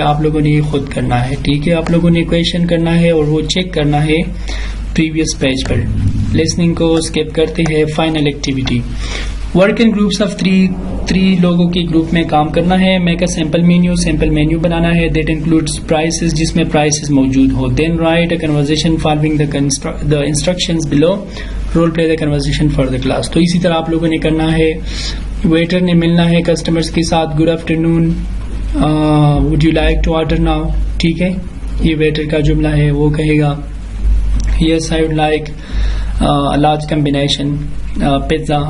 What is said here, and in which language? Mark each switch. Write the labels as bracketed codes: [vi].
[ur] آپ لوگوں نے یہ خود کرنا ہے. ٹھیک ہے. آپ لوگوں نے کویشچن کرنا ہے اور وہ چیک کرنا ہے پریویس پیج پر. لسننگ کو اسکپ کرتے ہیں. Final activity, [en] work in groups of 3 [ur] لوگوں کے گروپ میں کام کرنا ہے. [en] make a sample menu [ur] بنانا ہے. [en] that includes prices, [ur] جس میں پرائسز موجود ہو. [en] Then write a conversation following the instructions below. Role play the conversation for the class. [ur] تو اسی طرح آپ لوگوں نے کرنا ہے. ویٹر نے ملنا ہے کسٹمرز کے ساتھ. [en] Good after known, would you like to order now. [ur] ٹھیک ہے. یہ ویٹر کا جملہ ہے. وہ کہے گا [en] Yes I would like a large combination pizza.